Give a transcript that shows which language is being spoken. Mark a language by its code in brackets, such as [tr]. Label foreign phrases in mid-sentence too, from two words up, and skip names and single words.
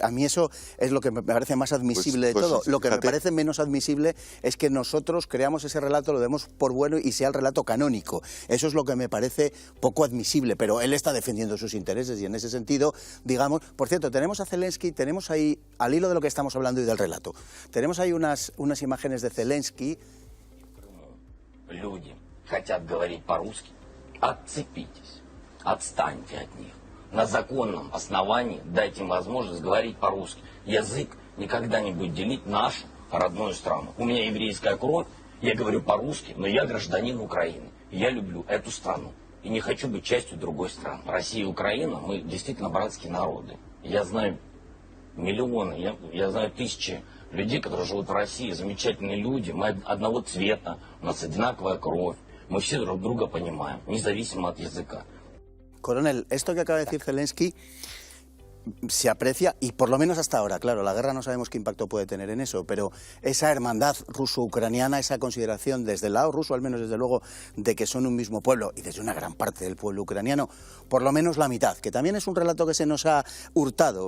[es] A mí eso es lo que me parece más admisible de todo. Lo que me parece menos admisible es que nosotros creamos ese relato, lo demos por bueno y sea el relato canónico. Eso es lo que me parece poco admisible, pero él está defendiendo sus intereses y en ese sentido, digamos... Por cierto, tenemos a Zelensky, tenemos ahí, al hilo de lo que estamos hablando y del relato, tenemos ahí unas imágenes de Zelensky. [ru] Люди хотят говорить по-русски, отцепитесь, отстаньте от них. На законном основании дайте им возможность говорить по-русски. Язык никогда не будет делить нашу родную страну. У меня еврейская кровь, я говорю по-русски, но я гражданин Украины. Я люблю эту страну и не хочу быть частью другой страны. Россия и Украина, мы действительно братские народы. Я знаю миллионы, я знаю тысячи людей, которые живут в России, замечательные люди. Мы одного цвета, у нас одинаковая кровь. Мы все друг друга понимаем, независимо от языка. [es] Coronel, esto que acaba de decir Zelensky se aprecia, y por lo menos hasta ahora, claro, la guerra no sabemos qué impacto puede tener en eso, pero esa hermandad ruso-ucraniana, esa consideración desde el lado ruso, al menos desde luego, de que son un mismo pueblo, y desde una gran parte del pueblo ucraniano, por lo menos la mitad, que también es un relato que se nos ha hurtado.